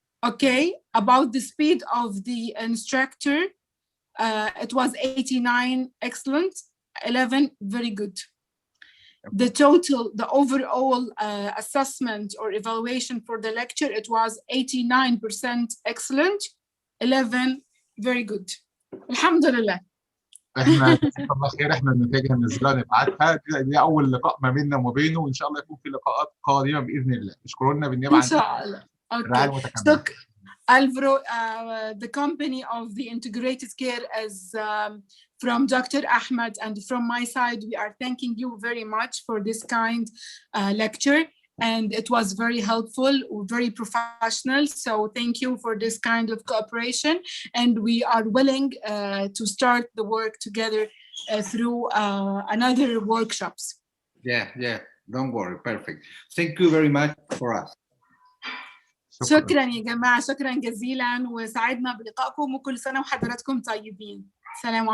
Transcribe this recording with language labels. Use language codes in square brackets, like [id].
[en] Okay, about the speed of the instructor, it was 89 excellent, 11 very good. The overall assessment or evaluation for the lecture, it was 89% excellent, 11 very good. [ar] الحمد لله. احنا جزاك الله خير، احنا النتائج هننزلها نبعتها. دي اول لقاء ما بيننا وما بينه، وان شاء الله يكون في لقاءات قادمه باذن الله. اشكروا لنا بالنيابه عن ان شاء الله. [en] Okay. So, Alvaro, the company of the integrated care is from Dr. Ahmed, and from my side, we are thanking you very much for this kind lecture, and it was very helpful, very professional. So thank you for this kind of cooperation, and we are willing to start the work together through another workshops. Yeah, don't worry, perfect. Thank you very much for us. [ar] شكرا يا جماعة، شكرا جزيلا، وسعدنا بلقائكم، وكل سنة وحضراتكم طيبين. سلام عليكم.